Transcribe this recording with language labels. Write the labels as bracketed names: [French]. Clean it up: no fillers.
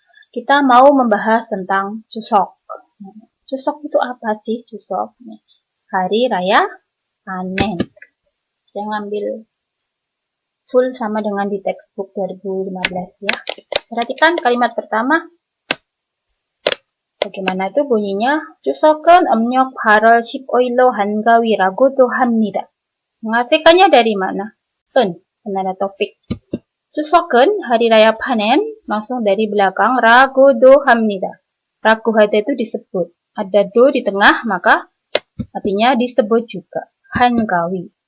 [Indonesian] Kita mau membahas tentang Chuseok. Chuseok itu apa sih Chuseok? Nih. Hari Raya Panen. Saya ngambil full sama dengan di textbook 2015 ya. Perhatikan kalimat pertama. Bagaimana itu bunyinya? [Korean] Chuseok은 음력 8월 15일로 한가위라고도 합니다. [Indonesian] mengartikannya dari mana? Penanda topik. Chuseok은 hari raya panen, langsung dari belakang ragodo 합니다. Ragu hada itu disebut. Ada do di tengah, maka artinya disebut juga. [Korean] 한가위.